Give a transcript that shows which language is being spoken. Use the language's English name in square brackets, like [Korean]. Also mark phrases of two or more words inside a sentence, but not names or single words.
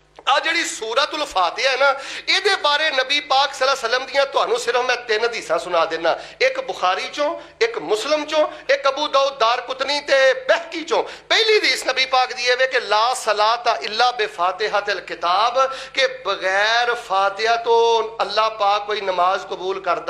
[Punjabi] آ جہڑی سورۃ الفاتحہ ہے نا، ایہدے بارے نبی پاک [Arabic] صلى الله عليه وسلم [Punjabi] دیاں تہانوں صرف میں 3 حدیثاں سنا دینا، اک بخاری چوں، اک مسلم چوں، اک ابو داؤد دارقطنی تے بیہقی چوں. پہلی حدیث نبی پاک دی ہے کہ [Arabic] لا صلاة إلا بفاتحة الكتاب, [Punjabi] کے بغیر فاتحہ تو اللہ پاک کوئی نماز قبول کردا.